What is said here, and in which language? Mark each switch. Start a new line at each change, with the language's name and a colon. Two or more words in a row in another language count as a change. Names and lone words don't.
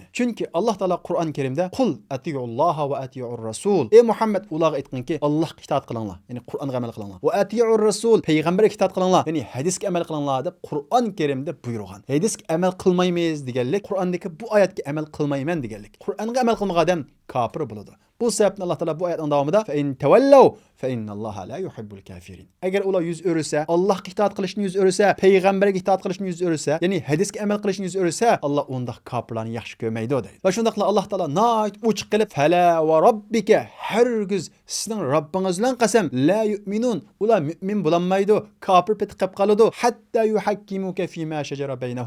Uzbek: Chunki Alloh taolo Qur'on Karimda
Arabic: قل أطيعوا الله وأطيعوا الرسول.
Uzbek: Ey Muhammad, ularga aytganki, Allohga itoat qilinglar, ya'ni Qur'onga amal qilinglar.
Arabic: وأطيعوا الرسول,
Uzbek: payg'ambarga itoat qilinglar, ya'ni hadisga amal qilinglar deb Qur'on Karimda buyurgan. Hadisga amal qilmaymiz deganlik, Qur'ondagi bu oyatga amal qilmayman deganlik. Qur'onga amal qilmagan odam kafir bo'ladi.
Turkish: Bu sebepten
Uzbek: Allah Teala bu ayetning davomida
Arabic: فإن تولوا فإن الله لا يحب الكافرين.
Uzbek: Agar ular yuz o'rsa, Allohga itoat qilishni yuz o'rsa, payg'ambarga itoat qilishni yuz o'rsa, ya'ni hadisga amal qilishni yuz o'rsa, Alloh unda kofirlarni yaxshi ko'rmaydi deydi. Va shundaqla Alloh taolo noit uchiq qilib
Arabic: فلا وربك,
Uzbek: hargiz sizning Robbingiz bilan qasam
Arabic: لا يؤمنون,
Uzbek: ular mu'min bo'lmaydi, kofir pet qilib qoladi,
Arabic: حتى يحكموك فيما شجر بينهم.